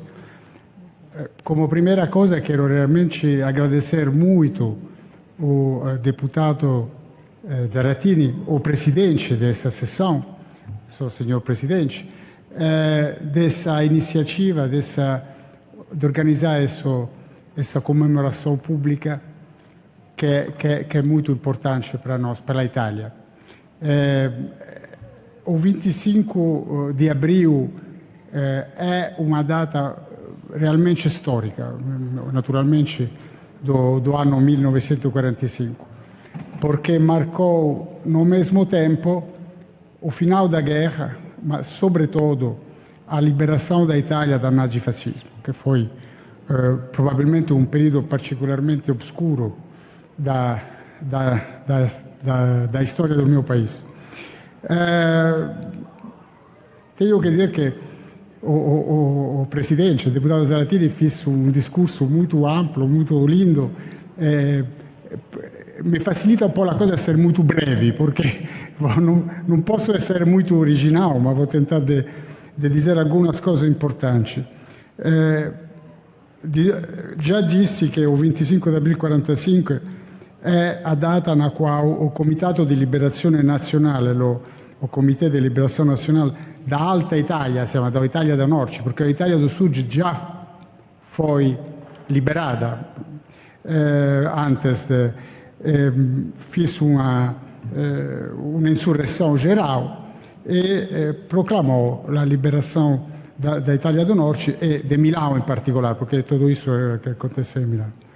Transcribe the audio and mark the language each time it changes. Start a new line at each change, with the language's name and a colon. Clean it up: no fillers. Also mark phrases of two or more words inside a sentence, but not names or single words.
Portuguese: Como primeira coisa, quero realmente agradecer muito o deputado Zaratini, o presidente dessa sessão, o senhor presidente, dessa iniciativa, de organizar essa comemoração pública que é muito importante para nós, para a Itália.
Italian: O 25 di abril è una data realmente storica, naturalmente
Portuguese: do anno 1945,
Italian: perché marcò
Portuguese: no mesmo tempo o final da guerra, ma sobretudo a liberação da Itália
Italian: dal nazifascismo, che
Portuguese: foi
Italian: probabilmente un periodo particolarmente oscuro
Portuguese: da
Italian: storia del mio paese.
Portuguese: Tenho que dizer que o presidente, o deputado Zaratini, fez um discurso muito amplo, muito lindo. Me facilita um pouco a coisa ser muito breve, porque não posso ser muito original, mas vou tentar de dizer algumas coisas importantes. Já disse que o 25 de abril de 1945 è a data na quale o Comitato di Liberazione Nazionale, o Comitê de Liberação Nacional da Alta Itália, siamo da Itália do Norte, porque a Itália do Sul já foi liberada antes, fez uma insurreição geral e proclamou a liberação da Itália do Norte e de Milão em particular, porque tudo isso que aconteceu em Milão.